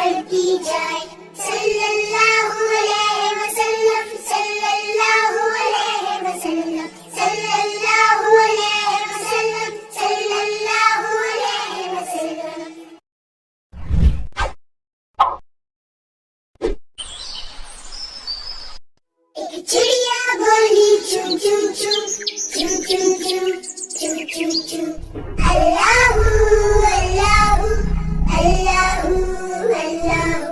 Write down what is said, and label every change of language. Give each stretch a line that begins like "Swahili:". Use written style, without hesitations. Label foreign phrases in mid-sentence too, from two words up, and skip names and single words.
Hindi: चुनती जाए
Arabic: صلى الله عليه وسلم صلى الله عليه وسلم صلى الله عليه وسلم صلى الله عليه وسلم.
Hindi: एक चिड़िया बोली चू चू चू चू चू चू चू चू चू
Arabic: الله الله الله الله.